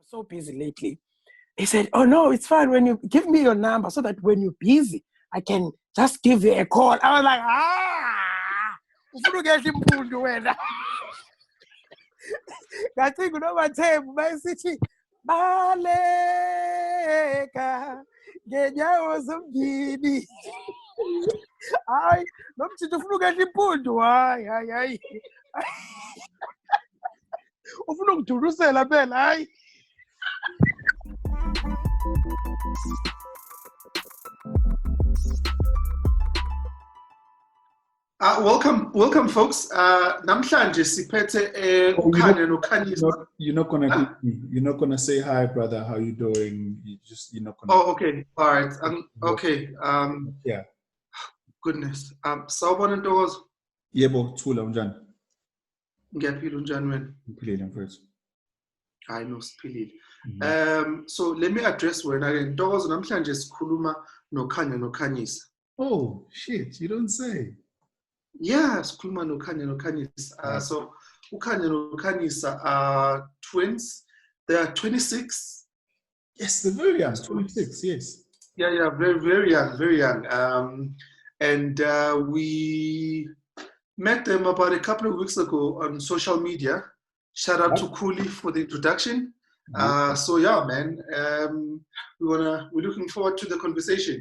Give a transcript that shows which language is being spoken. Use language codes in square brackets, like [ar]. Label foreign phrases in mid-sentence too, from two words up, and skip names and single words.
[en] so busy lately. He said, oh, no, it's fine. When you give me your number so that when you're busy, I can just give you a call. I was like, [zu] ufuna ukuyehla impundu wena. Ngathi kunomathembu bayisithi baleka ngenyawo zombili. Hayi, nomthetho ufuna ukuyehla impundu. Hayi. Ufuna ukudurusela phela, hayi. [en] Welcome, folks. [zu] Namhlanje siphethe uKhanya noKhanyisa. [en] You're not gonna say hi, brother. How you doing? You're not gonna. Oh, okay. All right. Okay. Yeah. Goodness. [zu] Sawubona Ntokozo. Yebo, thula unjani? Ngiyaphila unjani wena? Ngiphilile mfethu. Hayi no siphilile. [en] So let me address wena again. [zu] Ntokozo namhlanje sikhuluma noKhanya noKhanyisa. [en] Oh shit! You don't say. Yeah, [zu] sikhuluma noKhanya noKhanyisa. [en] So uKhanya noKhanyisa are twins. They are 26. Yes, they're very young. 26. Yes. Yeah, very young. And we met them about a couple of weeks ago on social media. Shout out to Kuli for the introduction. So yeah, man, we're looking forward to the conversation.